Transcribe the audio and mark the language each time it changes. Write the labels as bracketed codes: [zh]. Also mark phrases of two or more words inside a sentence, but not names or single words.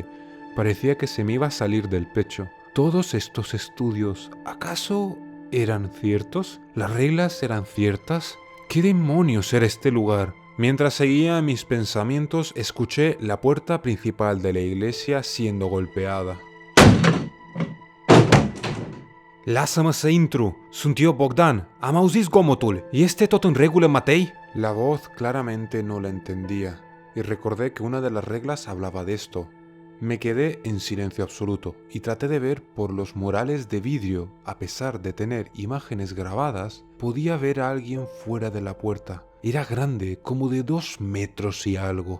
[es] Parecía que se me iba a salir del pecho. ¿Todos estos estudios, acaso eran ciertos? ¿Las reglas eran ciertas? ¿Qué demonios era este lugar? Mientras seguía mis pensamientos, escuché la puerta principal de la iglesia siendo golpeada. [ro] Lasă-mă să intru! Sunt eu, Bogdan! Am auzit zgomotul! Este tot în regulă, Matei? [es] La voz claramente no la entendía y recordé que una de las reglas hablaba de esto. Me quedé en silencio absoluto y traté de ver por los murales de vidrio. A pesar de tener imágenes grabadas, podía ver a alguien fuera de la puerta. Era grande, como de 2 metros y algo.